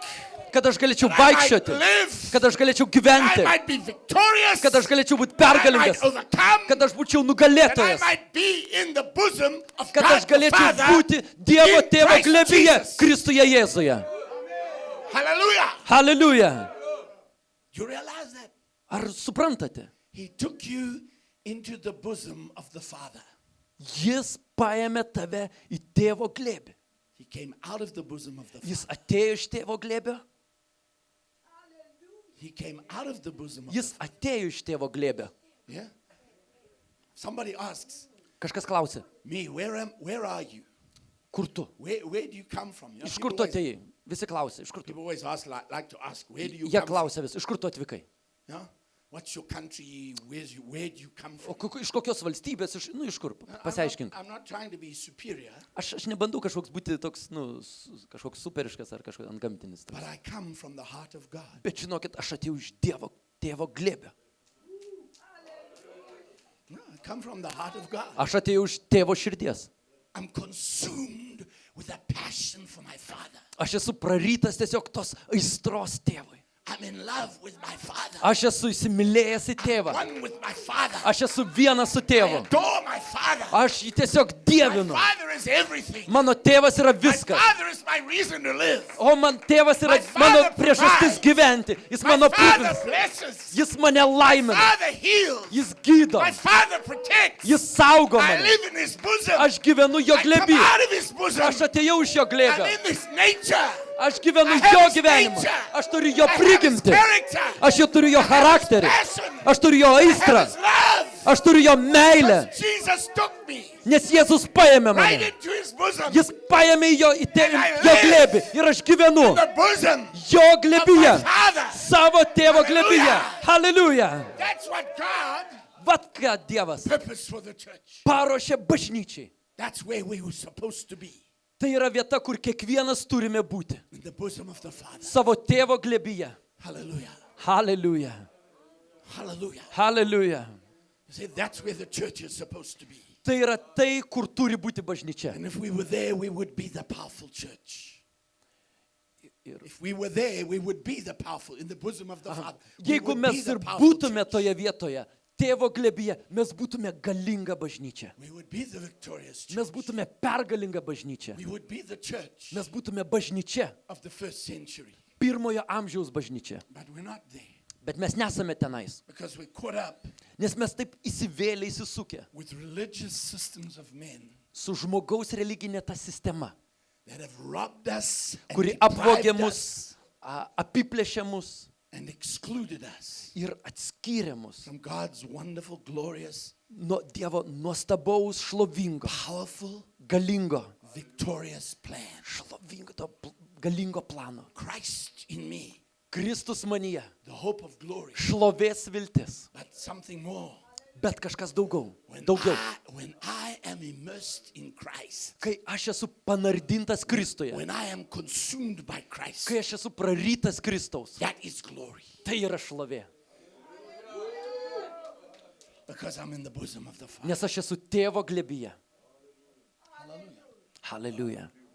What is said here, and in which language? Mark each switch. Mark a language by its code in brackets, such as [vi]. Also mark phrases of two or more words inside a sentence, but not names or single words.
[lt] kad aš galėčiau [en] that I might [lt] vaikščioti, [en] live, [lt] kad aš galėčiau [en] that I [lt] gyventi, [en] might be victorious, [lt] kad aš galėčiau būti [en] that I might [lt] pergalingas, [en] overcome, [lt] kad aš būčiau [en] that I [lt] nugalėtojas, [en] might be in the bosom of [lt] kad [en] God [lt] aš [en] the [lt] galėčiau [en] Father [lt] būti Dievo [en] in [lt] Tėvo [en] Christ [lt] glėbyje, [en] Jesus. [lt] Kristuje Jėzuje. [en] Hallelujah. [lt] Hallelujah. [en] You realize that? [lt] Ar suprantate? [en] He took you into the bosom of the Father. [lt] Jis paėmė tave į Tėvo glėbį. [en] He came out of the bosom of the Father. [lt] Jis atėjo iš Tėvo glėbio. [en] He came out of the bosom of [lt] Jis atėjo iš Tėvo glėbio. [en] the Yeah. Somebody asks [lt] Kažkas klausė, [en] me, where are you? [lt] kur tu? [en] Where do you come from? You know, [lt] Iš kur tu atėjai? Visi klausė, iš kur tu? [en] people always ask, like to ask, where do you [lt] Jie [en] come from? [lt] klausė vis, iš kur tu atvykai? [en] Yeah? What's your country? Where do you come [lt] O [en] from? [lt] iš kokios valstybės, iš kur? Pasiaiškink. [en] I'm not trying to be superior, [lt] Aš nebandau kažkoks būti toks, kažkoks superiškas ar kažkoks antgamtinis. [en] but I come from the heart of God. [lt] Bet žinokit, aš atėjau iš Dievo Tėvo glėbio. [en] No, I come from the heart of God. [lt] Aš atėjau iš Tėvo širdies. [en] I'm consumed with a passion for my Father. [lt] Aš esu prarytas tiesiog tos aistros Tėvui. [en] I'm in love with my Father. [lt] Aš esu įsimylėjęs į Tėvą. [en] One with my Father. [lt] Aš esu vienas su [en] I [lt] Tėvu. [en] adore my Father. [lt] Aš jį tiesiog [en] My [lt] dievinu. [en] Father is everything. [lt] Mano tėvas yra [en] My [lt] viskas. [en] Father is my reason to live. [lt] O man tėvas yra [en] My father [lt] mano priežastis [en] provides. [lt] gyventi. Jis [en] My [lt] mano [en] Father [lt] aprūpins. [en] blesses. [lt] Jis mane [en] My [lt] laimina. [en] Father heals. [lt] Jis gydo. [en] My Father protects. [lt] Jis saugo [en] I [lt] mane. [en] live in His bosom. [lt] Aš gyvenu jo [en] I come [lt] glėby. [en] out of His bosom. [lt] Aš atėjau iš jo [en] I'm [lt] glėbio. [en] in this nature. [lt] Aš gyvenu [en] I have [lt] jo [en] his [lt] gyvenimą. [en] nature. [lt] Aš turiu jo [en] I have his [lt] prigimtį. [en] character. [lt] Aš jo turiu jo [en] I have his [lt] charakterį. [en] passion. [lt] Aš turiu jo [en] I [lt] aistrą. [en] have His love. [lt] Aš turiu jo meilę. [en] Jesus took me [lt] Nes Jėzus paėmė [en] right [lt] mane. [en] into His bosom. [lt] Jis paėmė jo glėbį. Ir aš gyvenu [en] The bosom [lt] jo [en] of [lt] glėbyje. [en] my Father. [lt] Savo tėvo glėbyje. [en] Hallelujah. [lt] Hallelujah. [en] That's what God [lt] Vat ką Dievas [en] purposed for the church. [lt] paruošė bažnyčiai. [en] That's where we were supposed to be. [lt] Tai yra vieta, kur kiekvienas turime būti. [en] In the bosom of the Father. [lt] Savo tėvo glėbyje. [en] Hallelujah. [lt] Hallelujah. [en] Hallelujah. [lt] Hallelujah. [en] You see, that's where the church is supposed to be. [lt] Tai yra tai, kur turi būti bažnyčia. [en] And if we were there, we would be the powerful church. [lt] Ir [en] If we were there, we would be the powerful in the bosom of the Father. We [lt] jeigu [en] would be [lt] mes [en] the [lt] ir [en] powerful [lt] būtume [en] church. [lt] toje vietoje, tėvo glėbyje, mes būtume galinga bažnyčia. [en] We would be the victorious church. [lt] Mes būtume pergalinga bažnyčia. [en] We would be the church [lt] Mes būtume bažnyčia. [en] of the first century. [lt] Pirmojo amžiaus bažnyčia. [en] But we're not there [lt] Bet mes nesame tenais. [en] because we're caught up [lt] Nes mes taip įsivėlę įsisukę [en] with religious systems of men [lt] su žmogaus religinė ta sistema, [en] that have robbed us and [lt] kuri [en] deprived [lt] apvogė mus, [en] us [lt] apiplėšė mus [en] and excluded us [lt] ir atskyrė mus [en] from God's wonderful, glorious, [lt] nuo Dievo nuostabaus, šlovingo, [en] powerful, [lt] galingo, [en] victorious plan. [lt] šlovingo, to galingo plano. [en] Christ in me, [lt] Kristus manyje, [en] the hope of glory. [lt] šlovės viltis, [en] But something more. [lt] bet kažkas daugiau. [en] When [lt] Daugiau. [en] I am immersed in Christ, [lt] Kai aš esu panardintas Kristuje, [en] when I am consumed by Christ, [lt] kai aš esu prarytas Kristaus, [en] that is glory [lt] tai yra šlovė. [en] because I'm in the bosom of the Father. [lt] Nes aš esu tėvo glėbyje. [en] Hallelujah. [lt] Hallelujah.